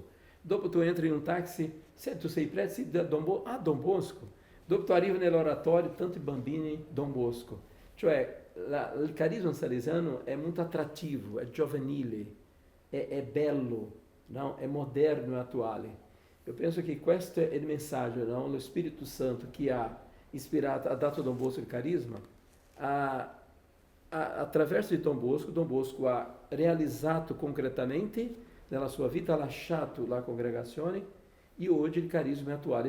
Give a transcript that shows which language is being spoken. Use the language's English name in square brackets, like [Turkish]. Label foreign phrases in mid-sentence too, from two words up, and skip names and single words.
[Italian] Dopo tu entri in un taxi, tu sei prezzi da Don Bosco? Ah, Don Bosco. Dopo tu arrivi nell'oratorio, tanti bambini, Don Bosco. Cioè, il carisma salesiano è molto attrattivo, è giovanile, è bello, não? È moderno e attuale. [Portuguese] Eu penso que [Italian] questo è il messaggio, não? Lo Spirito Santo que ha ispirato, ha dato a Dom Bosco il carisma, attraverso di Dom Bosco ha realizzato concretamente nella sua vita, ha lasciato la congregazione e oggi il carisma è attuale.